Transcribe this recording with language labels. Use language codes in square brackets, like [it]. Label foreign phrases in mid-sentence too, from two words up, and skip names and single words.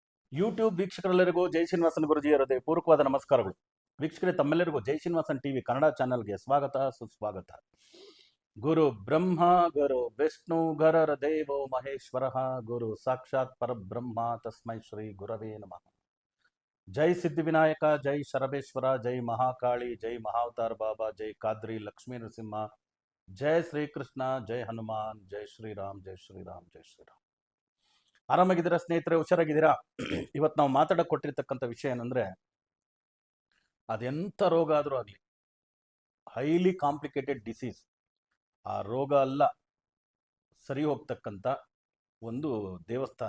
[kn] ಯೂಟ್ಯೂಬ್ ವೀಕ್ಷಕರೆಲ್ಲರಿಗೂ ಜೈ ಶ್ರೀನಿವಾಸನ್ ಗುರುಜಿಯ ಪೂರ್ವಕವಾದ ನಮಸ್ಕಾರಗಳು. ವೀಕ್ಷಕರೇ, ತಮ್ಮೆಲ್ಲರಿಗೂ ಜೈ ಶ್ರೀನಿವಾಸನ್ ಟಿವಿ ಕನ್ನಡ ಚಾನೆಲ್ಗೆ ಸ್ವಾಗತ ಸುಸ್ವಾಗತ. [sa] ಗುರು ಬ್ರಹ್ಮ ಗುರು ವಿಷ್ಣು ಗರರ ದೇವೋ ಮಹೇಶ್ವರ ಗುರು ಸಾಕ್ಷಾತ್ ಪರಬ್ರಹ್ಮ ತಸ್ಮೈ ಶ್ರೀ ಗುರವೇ ನಮಃ. [kn] ಜೈ ಸಿದ್ಧಿವಿನಾಯಕ, ಜೈ ಶರಬೇಶ್ವರ, ಜೈ ಮಹಾಕಾಳಿ, ಜೈ ಮಹಾವತಾರ್ ಬಾಬಾ, ಜೈ ಕಾದ್ರಿ ಲಕ್ಷ್ಮೀ ನರಸಿಂಹ, ಜೈ ಶ್ರೀಕೃಷ್ಣ, ಜೈ ಹನುಮಾನ್, ಜೈ ಶ್ರೀರಾಮ್, ಜೈ ಶ್ರೀರಾಮ್, ಜೈ ಶ್ರೀರಾಮ್. ಆರಾಮಾಗಿದ್ದೀರಾ ಸ್ನೇಹಿತರೆ? ಹುಷಾರಾಗಿದ್ದೀರಾ? ಇವತ್ತು ನಾವು ಮಾತಾಡಕ್ಕೆ ಕೊಟ್ಟಿರ್ತಕ್ಕಂಥ ವಿಷಯ ಏನಂದ್ರೆ, ಅದೆಂಥ ರೋಗ ಆದರೂ ಆಗಲಿ, [en] highly complicated disease, [kn] ಆ ರೋಗ ಅಲ್ಲ ಸರಿ ಹೋಗ್ತಕ್ಕಂಥ ಒಂದು ದೇವಸ್ಥಾನ.